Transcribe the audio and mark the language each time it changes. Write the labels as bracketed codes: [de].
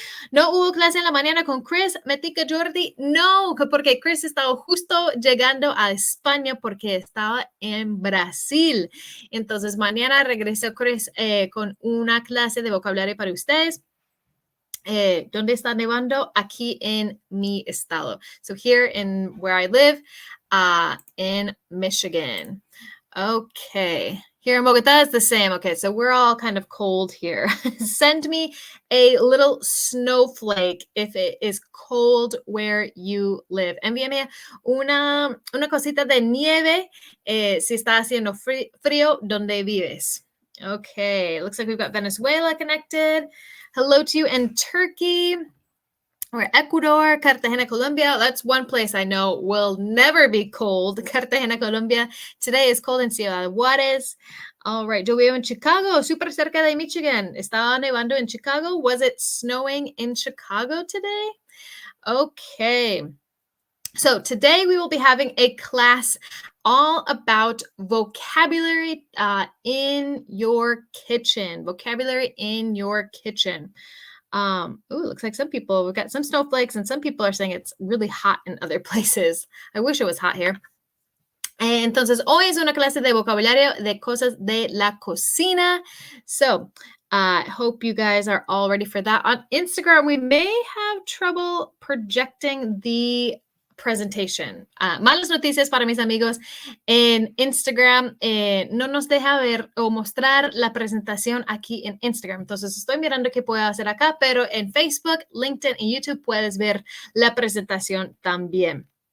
[es] No hubo clase en la mañana con Chris, Metica Jordi. No, porque Chris estaba justo llegando a España porque estaba en Brasil. Entonces, mañana regresó Chris con una clase de vocabulario para ustedes. ¿Dónde está nevando? Aquí en mi estado. [en] So here in where I live, in Michigan. Okay. Here in Bogota, it's the same. Okay, so we're all kind of cold here. Send me a little snowflake if it is cold where you live. [es] Envíame una cosita de nieve si está haciendo frío donde vives. [en] Okay, looks like we've got Venezuela connected. Hello to you in Turkey. Or Ecuador, Cartagena, Colombia. That's one place I know will never be cold. Cartagena, Colombia. Today is cold in Ciudad Juárez. All right. [es] Yo vivo en Chicago, súper cerca de Michigan. ¿Estaba nevando en Chicago? [en] Was it snowing in Chicago today? Okay. So today we will be having a class all about vocabulary in your kitchen. Vocabulary in your kitchen. Looks like we've got some snowflakes and some people are saying it's really hot in other places. I wish it was hot here. [es] Entonces, hoy es una clase de vocabulario de cosas de la cocina. [en] So, I hope you guys are all ready for that. On Instagram, we may have trouble projecting the presentation. [es] Malas noticias para mis amigos. En Instagram no nos deja ver o mostrar la presentación aquí en Instagram. Entonces estoy mirando qué puedo hacer acá, pero en Facebook, LinkedIn y YouTube puedes ver la presentación también.